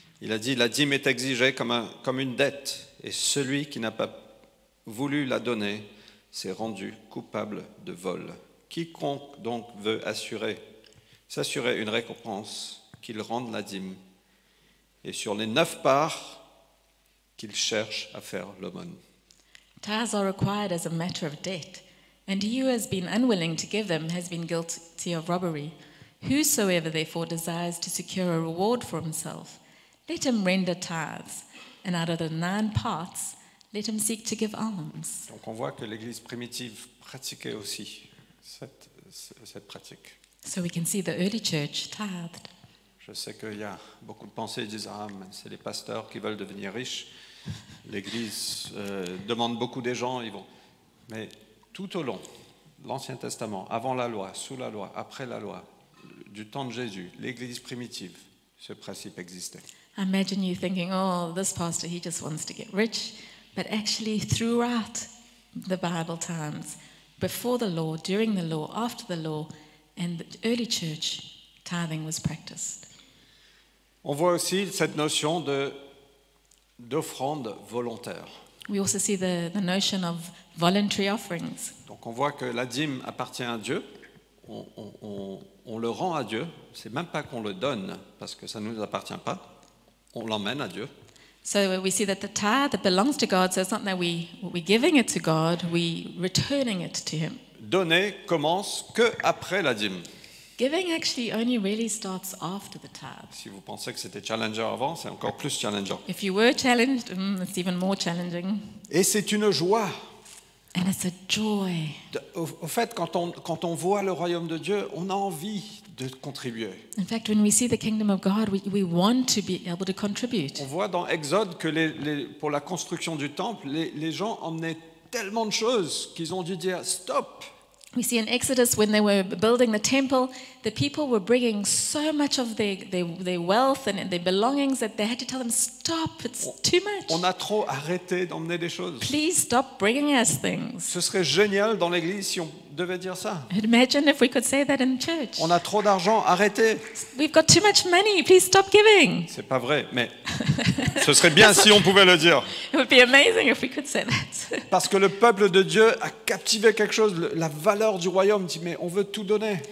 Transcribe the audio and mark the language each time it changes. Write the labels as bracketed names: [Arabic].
[French] il a dit « La dîme est exigée comme une dette, et celui qui n'a pas voulu la donner s'est rendu coupable de vol. Quiconque donc veut s'assurer une récompense, qu'il rende la dîme, et sur les 9 parts, qu'il cherche à faire l'aumône. » [English] Tithes are required as a matter of debt, and he who has been unwilling to give them has been guilty of robbery. Whosoever therefore desires to secure a reward for himself, let him render tithes, and out of the 9 parts, let him seek to give alms. [French] Donc on voit que l'Église primitive pratiquait aussi cette pratique. [English] So we can see the early church tithed. [French] Je sais qu'il y a beaucoup de pensées qui disent « Ah, mais c'est les pasteurs qui veulent devenir riches. L'Église demande beaucoup des gens, ils vont. » Mais tout au long de l'Ancien Testament, avant la loi, sous la loi, après la loi, du temps de Jésus, l'Église primitive, ce principe existait. [English] I imagine you thinking, "Oh, this pastor, he just wants to get rich." But actually, throughout the Bible times, before the law, during the law, after the law, and the early church, tithing was practiced. [French] On voit aussi cette notion d'offrande volontaire. [English] We also see the notion of voluntary offerings. [French] Donc on voit que la dîme appartient à Dieu, on le rend à Dieu, c'est même pas qu'on le donne parce que ça ne nous appartient pas, on l'emmène à Dieu. [English] So we see that the tithe that belongs to God, so it's not that we're giving it to God, we're returning it to Him. [French] Donner commence que après la dîme. [English] Giving actually only really starts after the tithe. [French] Si vous pensez que c'était challenger avant, c'est encore plus challengeant. [English] If you were challenged, it's even more challenging. [French] Et c'est une joie. [English] And it's a joy. [French] Au fait, quand on voit le royaume de Dieu, on a envie de contribuer. [English] In fact, when we see the kingdom of God, we want to be able to contribute. [French] On voit dans Exode que pour la construction du temple, les gens emmenaient tellement de choses qu'ils ont dû dire stop. [English] We see in Exodus when they were building the temple, the people were bringing so much of their wealth and their belongings that they had to tell them, "Stop, it's too much. [French] On a trop arrêté d'emmener des choses. [English] Please stop bringing us things." [French] Ce serait génial dans l'église si on devait dire ça. [English] Imagine if we could say that in church. [French] On a trop d'argent, arrêtez. [English] We've got too much money, please stop giving. [French] C'est pas vrai, mais ce serait bien si on pouvait le dire. [English] It would be amazing if we could say that. [French] Parce que le peuple de Dieu a captivé quelque chose, la valeur du royaume, dit mais on veut tout donner.